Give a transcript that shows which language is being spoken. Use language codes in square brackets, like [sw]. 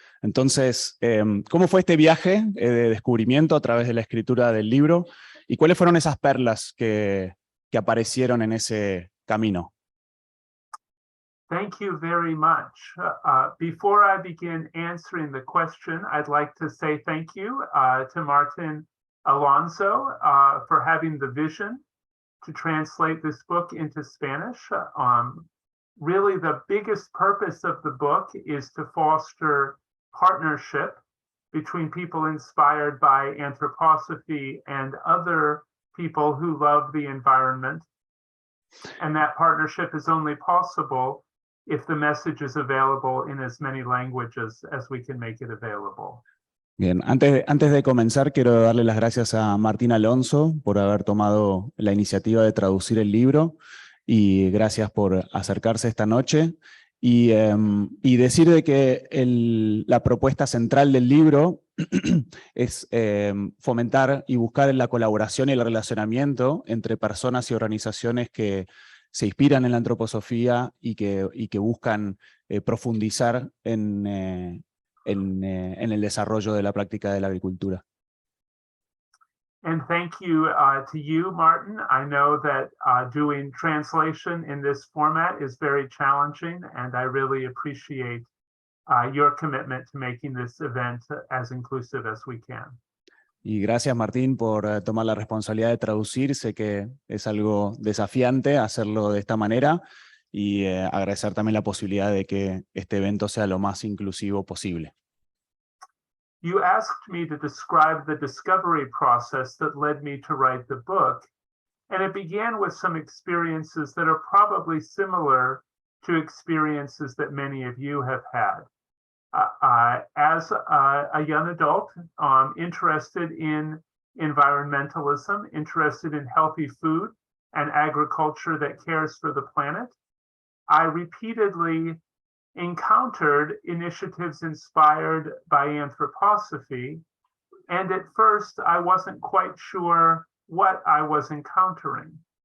[es] Entonces, ¿cómo fue este viaje de descubrimiento a través de la escritura del libro? ¿Y cuáles fueron esas perlas que aparecieron en ese camino? [en] Thank you very much. Before I begin answering the question, I'd like to say thank you to Martin Alonso for having the vision to translate this book into Spanish. Really, the biggest purpose of the book is to foster partnership between people inspired by anthroposophy and other people who love the environment. And that partnership is only possible if the message is available in as many languages as we can make it available. [es] Bien, antes de comenzar quiero darle las gracias a Martín Alonso por haber tomado la iniciativa de traducir el libro, y gracias por acercarse esta noche, y decir de que la propuesta central del libro es fomentar y buscar la colaboración y el relacionamiento entre personas y organizaciones que se inspiran en la antroposofía y que buscan profundizar en el desarrollo de la práctica de la agricultura. [en] And thank you to you, Martin. I know that doing translation in this format is very challenging, and I really appreciate your commitment to making this event as inclusive as we can. [es] Y gracias, Martín, por tomar la responsabilidad de traducir. Sé que es algo desafiante hacerlo de esta manera, y agradecer también la posibilidad de que este evento sea lo más inclusivo posible. [en] You asked me to describe the discovery process that led me to write the book, and it began with some experiences that are probably similar to experiences that many of you have had. As a young adult, interested in environmentalism, interested in healthy food and agriculture that cares for the planet, I repeatedly encountered initiatives inspired by anthroposophy, and at first I wasn't quite sure what I was encountering.